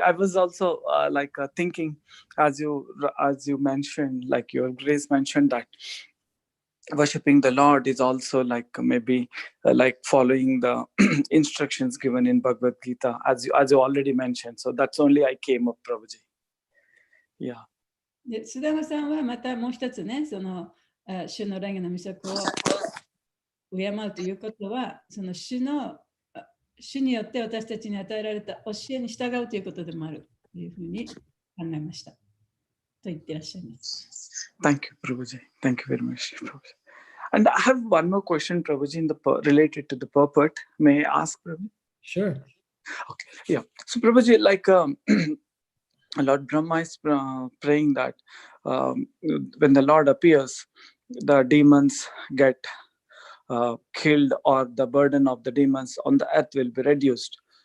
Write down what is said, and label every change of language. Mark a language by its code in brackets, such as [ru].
[en] I was also thinking, as you mentioned, like your grace mentioned, that worshipping the Lord is also like maybe like following the instructions given in Bhagavad Gita, as you already mentioned. So that's only I came up, Prabhuji. Yeah. [ja] で、須田さんはまたもう一つね、その主の霊の御職を敬うということは、その主によって私たちに与えられた教えに従うということでもあるというふうに考えました。と言ってらっしゃいます。 [en] Thank you, Prabhuji. Thank you very much, Prabhuji. And I have one more question, Prabhuji, related to the purport. May I ask, Prabhuji? Sure. Okay. Yeah. So, Prabhuji, like Lord Brahma is praying that when the Lord appears, the demons get killed, or the burden of the demons on the earth will be reduced.